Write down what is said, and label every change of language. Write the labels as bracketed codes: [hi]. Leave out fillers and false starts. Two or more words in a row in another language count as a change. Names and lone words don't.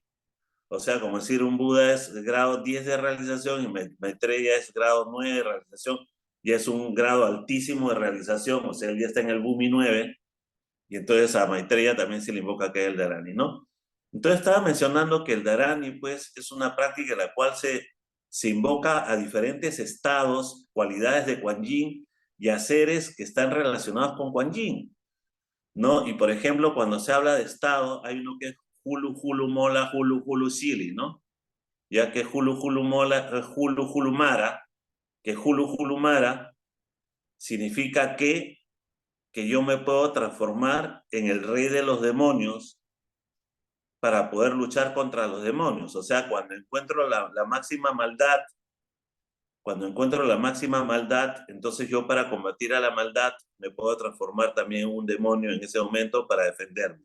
[es] O sea, como decir, un Buda es grado 10 de realización y Maitreya es grado 9 de realización y es un grado altísimo de realización, o sea, él ya está en el Bhumi 9 y entonces a Maitreya también se le invoca que es el Dharani, ¿no? Entonces estaba mencionando que el Dharani, pues, es una práctica en la cual se invoca a diferentes estados, cualidades de Kuan Yin y a seres que están relacionados con Kuan Yin, ¿no? Y por ejemplo, cuando se habla de Estado, hay uno que es [sa] Hulu Hulu Mola, Hulu Hulu Sili, [es] ¿no? Ya que [sa] Hulu Hulu Mola, Hulu Hulu Mara, [es] que [sa] Hulu Hulu Mara [es] significa que yo me puedo transformar en el rey de los demonios para poder luchar contra los demonios. O sea, cuando encuentro la máxima maldad, entonces yo para combatir a la maldad me puedo transformar también en un demonio en ese momento para defenderme.